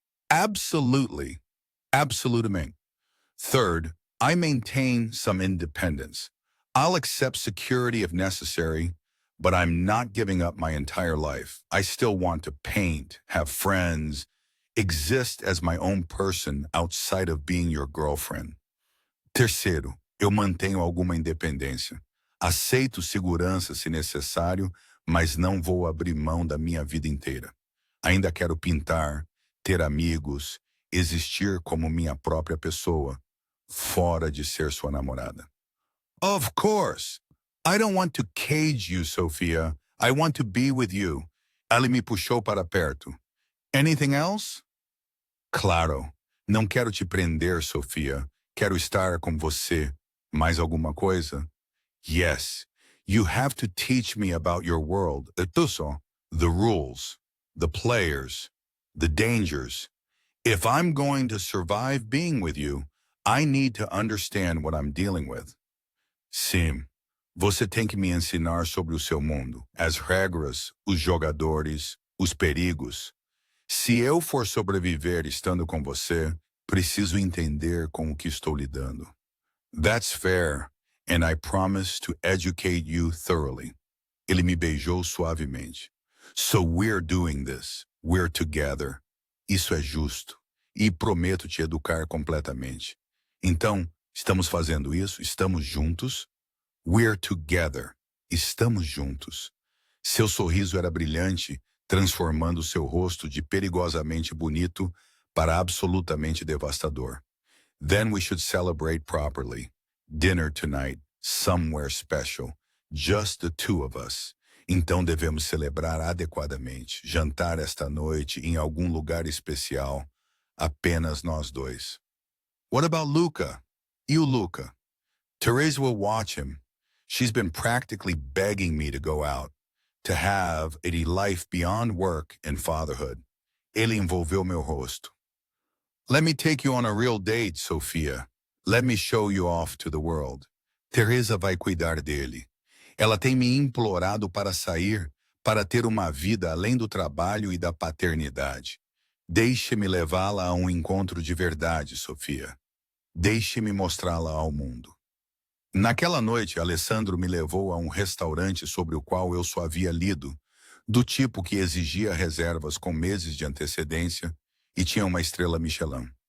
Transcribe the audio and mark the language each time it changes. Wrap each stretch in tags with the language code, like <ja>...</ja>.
<en>Absolutely.</en> <pt>Absolutamente.</pt> <en>Third, I maintain some independence. I'll accept security if necessary, but I'm not giving up my entire life. I still want to paint, have friends, exist as my own person outside of being your girlfriend.</en> <pt>Terceiro, eu mantenho alguma independência. Aceito segurança se necessário, mas não vou abrir mão da minha vida inteira. Ainda quero pintar, ter amigos, existir como minha própria pessoa, fora de ser sua namorada.</pt> <en>Of course. I don't want to cage you, Sophia. I want to be with you.</en> <pt>Ela me puxou para perto.</pt> <en>Anything else?</en> <pt>Claro. Não quero te prender, Sofia. Quero estar com você. Mais alguma coisa?</pt> <en>Yes. You have to teach me about your world. Tuso, the rules, the players, the dangers. If I'm going to survive being with you, I need to understand what I'm dealing with.</en> <pt>Sim. Você tem que me ensinar sobre o seu mundo, as regras, os jogadores, os perigos. Se eu for sobreviver estando com você, preciso entender com o que estou lidando.</pt> <en>That's fair, and I promise to educate you thoroughly.</en> <pt>Ele me beijou suavemente.</pt> <en>So we're doing this. We're together.</en> <pt>Isso é justo. E prometo te educar completamente. Então, estamos fazendo isso? Estamos juntos?</pt> <en>We're together.</en> <pt>Estamos juntos. Seu sorriso era brilhante, transformando seu rosto de perigosamente bonito para absolutamente devastador.</pt> <en>Then we should celebrate properly. Dinner tonight, somewhere special. Just the two of us.</en> <pt>Então devemos celebrar adequadamente. Jantar esta noite em algum lugar especial. Apenas nós dois.</pt> <en>What about Luca?</en> <pt>E o Luca?</pt> <en>Therese will watch him. She's been practically begging me to go out, to have a life beyond work and fatherhood.</en> <pt>Ele envolveu meu rosto.</pt> <en>Let me take you on a real date, Sofia. Let me show you off to the world.</en> <pt>Teresa vai cuidar dele. Ela tem me implorado para sair, para ter uma vida além do trabalho e da paternidade. Deixe-me levá-la a um encontro de verdade, Sofia. Deixe-me mostrá-la ao mundo. Naquela noite, Alessandro me levou a um restaurante sobre o qual eu só havia lido, do tipo que exigia reservas com meses de antecedência e tinha uma estrela Michelin.</pt>